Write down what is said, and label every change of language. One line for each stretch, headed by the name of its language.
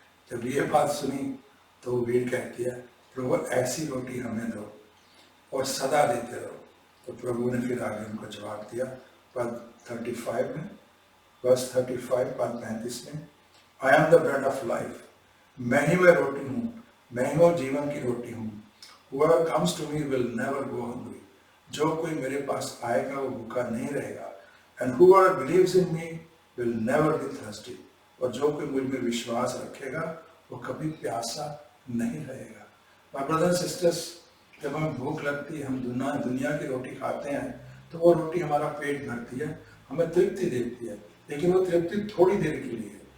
Hindi: जब ये बात सुनी तो वो भीड़ कहती है, प्रभु ऐसी रोटी हमें दो और सदा देते रहो। तो प्रभु ने फिर आगे उनको जवाब दिया, पद 35 में, वर्स 35 पद 35 में,
English: I am the bread of life,
Hindi: मैं ही वह रोटी हूँ, मैं ही वो जीवन की रोटी हूँ।
English: Whoever comes to me will never go hungry.
Hindi: जो कोई मेरे पास आएगा वो भूखा नहीं रहेगा।
English: And whoever believes in me will never be thirsty.
Hindi: और जो कोई मुझ में विश्वास रखेगा वो कभी प्यासा नहीं रहेगा।
English: My brothers and sisters,
Hindi: जब हमें भूख लगती है, हम दुनिया की रोटी खाते हैं तो वो रोटी हमारा पेट भरती है, हमें तृप्ति देती है, लेकिन वो तृप्ति थोड़ी देर के लिए है।